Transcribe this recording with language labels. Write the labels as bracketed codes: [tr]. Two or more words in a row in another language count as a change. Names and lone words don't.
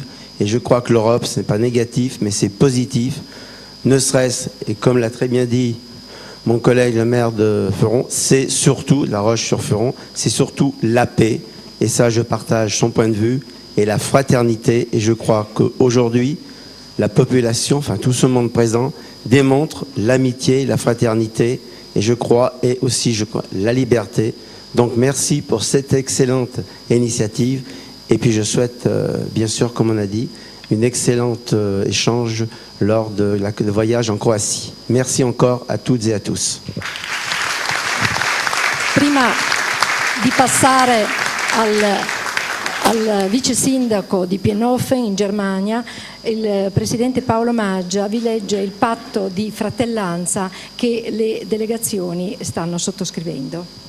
[fr] Et je crois que l'Europe, ce n'est pas négatif, mais c'est positif, ne serait-ce, et comme l'a très bien dit mon collègue le maire de Feron, c'est surtout, La Roche-sur-Foron, c'est surtout la paix, et ça je partage son point de vue, et la fraternité, et je crois qu'aujourd'hui, la population, enfin tout ce monde présent, démontre l'amitié, la fraternité, et je crois, et aussi je crois, la liberté. Donc merci pour cette excellente initiative, et puis je souhaite, bien sûr, comme on a dit, une excellente échange lors de le voyage en Croatie. Merci encore à toutes et à tous. [it] Prima di passare al vice sindaco di Pienhofen in Germania, il presidente Paolo Maggia, vi legge il patto di fratellanza che le delegazioni stanno sottoscrivendo.